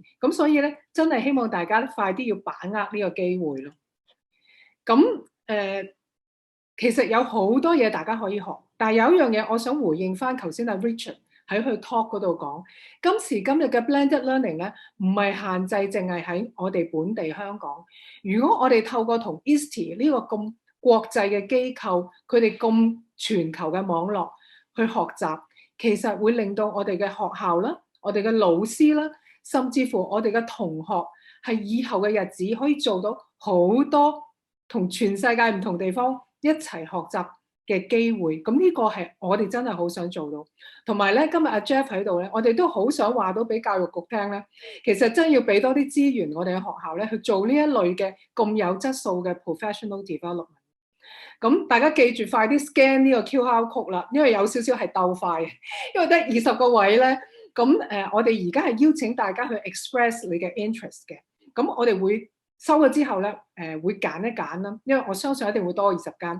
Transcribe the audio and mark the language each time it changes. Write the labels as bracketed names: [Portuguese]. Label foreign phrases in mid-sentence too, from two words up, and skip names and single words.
[Cantonese] 咁所以咧，真係希望大家快啲要把握呢個機會咯。咁其實有好多嘢大家可以學，但係有一樣嘢我想回應翻頭先阿 Richard 喺佢 talk 嗰度講，今時今日嘅 [English] blended learning [Cantonese] 咧，唔係限制淨係喺我哋本地香港。如果我哋透過同 ISTE 呢個咁國際嘅機構，佢哋咁全球嘅網絡去學習，其實會令到我哋嘅學校啦、我哋嘅老師啦，甚至乎我哋嘅同學，係以後嘅日子可以做到好多同全世界唔同地方一齊學習嘅機會。咁呢個係我哋真係好想做到。同埋咧，今日阿 Jeff 喺度咧，我哋都好想話到俾教育局聽咧，其實真係要俾多啲資源我哋嘅學校咧，去做呢一類嘅咁有質素嘅 [English] professional development。 [Cantonese] 咁大家記住快啲 scan 呢個 [English] QR code [Cantonese] 啦，因為有少少係鬥快，因為得20個位咧。咁我哋而家係邀請大家去 express 你嘅 interest 嘅。咁我哋會收咗之後咧，會揀一揀啦，因為我相信一定會多20間。